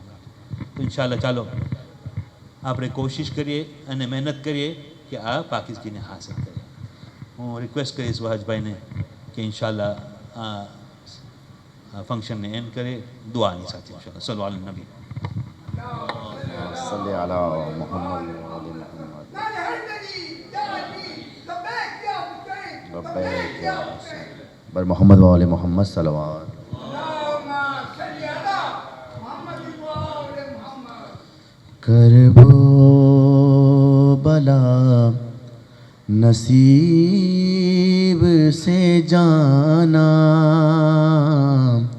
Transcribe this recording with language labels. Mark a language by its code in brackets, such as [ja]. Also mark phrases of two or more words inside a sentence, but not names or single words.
[gu] તો ઇન્શાઅલ્લાહ ચાલો આપણે કોશિશ કરીએ અને મહેનત કરીએ કે આ પાકીઝગીને હાંસલ કરીએ. હું રિક્વેસ્ટ કરીશ વહાજભાઈને કે ઇન્શાઅલ્લાહ આ ફંક્શનને એન્ડ કરે દુઆની સાથે. [ar] إن شاء الله صلوا على النبي. صل على محمد بر محمد وآل محمد صلوات. [ur] کرب و بلا نصیب سے جانا,